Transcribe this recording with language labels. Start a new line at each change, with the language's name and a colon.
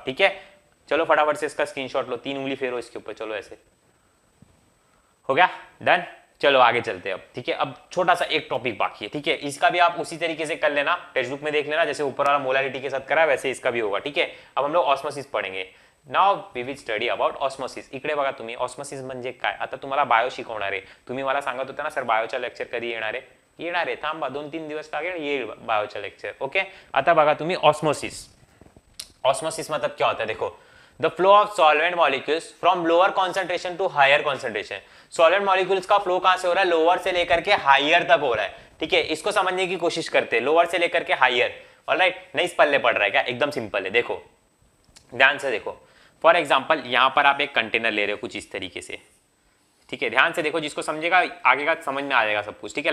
Hindi: ठीक है, चलो फटाफट से इसका स्क्रीनशॉट लो, 3 उंगली फेरो इसके ऊपर। चलो, ऐसे हो गया? डन। चलो आगे चलते हैं अब। ठीक है, अब छोटा सा एक टॉपिक बाकी है। ठीक है, इसका भी आप उसी तरीके से कर लेना, टेक्स्ट बुक में देख लेना, जैसे ऊपर वाला मोलारिटी के साथ करा है वैसे इसका भी होगा। ठीक है, अब हम लोग ऑस्मोसिस पढ़ेंगे।
English: Now we will study about osmosis.
Marathi: इकडे बघा तुम्ही, ऑस्मोसिस म्हणजे काय. आता तुम्हाला बायो शिकवणार आहे. तुम्ही मला सांगत होता ना सर बायोचा लेक्चर कधी येणार आहे. येणार आहे, थांबा 2-3 दिवस लागेल, येईल बायोचा लेक्चर. ओके, आता बघा तुम्ही ऑस्मोसिस.
Hindi: ऑस्मोसिस मतलब क्या होता है? देखो,
English: The flow of solvent molecules from lower concentration to hire concentration.
Hindi: Solvent molecules का फ्लो कहां से हो रहा है? लोअर से लेकर के हायर तक हो रहा है. ठीक है, इसको समझने की कोशिश करते हैं, लोअर से लेकर के हायर. ऑलराइट, नहीं इस पल्ले पड़ रहा है क्या, एकदम सिंपल है। देखो ध्यान से देखो, फॉर एग्जाम्पल यहाँ पर आप एक कंटेनर ले रहे हो कुछ इस तरीके से, ठीक है, ध्यान से देखो, जिसको समझेगा आगे का समझ में आ जाएगा सब कुछ, ठीक है।